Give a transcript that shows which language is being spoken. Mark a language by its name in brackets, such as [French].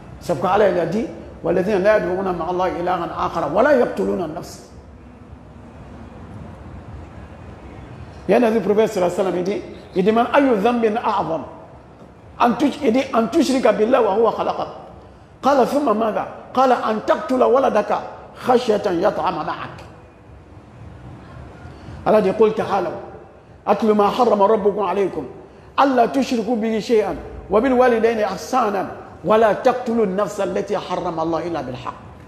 [French] C'est pourquoi Allah a dit [Arabic] وَالَّذِينَ لَا يَدْعُونَ مَعَ اللَّهِ إِلَهًا آخَرَ وَلَا يَقْتُلُونَ النَّفْسَ. [French] Il y a un des prophètes sallallahu alayhi wa sallam, il demande [Arabic] أَيُّ ذَنْبٍ أَعْظَمَ. [French] Il dit [Arabic] أَن تُشْرِكَ بِاللَّهِ وَهُوَ خَلَقَكَ. قال ثم ماذا؟ قال أن تقتل ولدك خشية يطعم معك. [French] Allah dit [Arabic] قل تعالوا أتل ما حرم ربكم عليكم ألا تشركوا به شيئا وبالوالدين إحسانا ولا تقتلوا النفس التي حرم الله إلا بالحق.